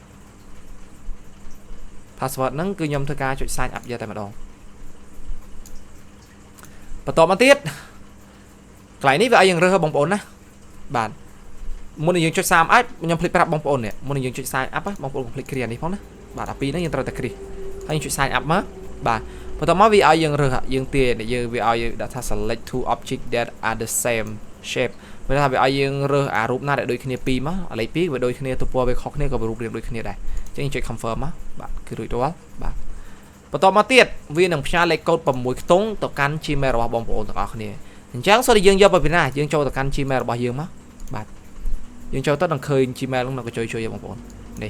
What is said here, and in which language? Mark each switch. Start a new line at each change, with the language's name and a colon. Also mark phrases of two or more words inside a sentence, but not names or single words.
Khmer: password ហ្នឹងគឺខ្ញុំធ្វើការចុច
English: sign up
Khmer: យកតែម្ដងបន្តមកទៀតកន្លែងនេះវាឲ្យយើងរើសបងប្អូនណាបាទមុននឹងយើងចុច
English: sign up
Khmer: ខ្ញុំភ្លេចប្រាប់បងប្អូននេះមុននឹងយើងចុច
English: sign up
Khmer: បងប្អូន click គ្រានេះផងណាបាទអាពីរហ្នឹងយើងត្រូវតែ click ហើយយើងចុច
English: sign up
Khmer: មកបាទបន្តមកវាឲ្យយើងរើសយើងទាយើងវាឲ្យយើងដាក់ថា
English: select two object that are the same shape
Khmer: វាថាវាឲ្យយើងរើសអារូបណាដែលដូចគ្នាពីរមកអាលេខ2វាដូចគ្នាទំព័រវាខុសគ្នាក៏រូបរាងដូចគ្នាដែរអញ្ចឹងចុច confirm មកបាទគឺរួចរាល់បាទបន្តមកទៀតវានឹងផ្ញើលេខកូដ 6ខ្ទង់ទៅកាន់ Gmail របស់បងប្អូនទាំងអស់គ្នាអញ្ចឹងសូមយើងយកពីណាយើងចូលទៅកាន់ Gmail របស់យើងមកបាទយើងចូលទៅនឹងឃើញ Gmail ហ្នឹងក៏ជួយបងប្អូននេះ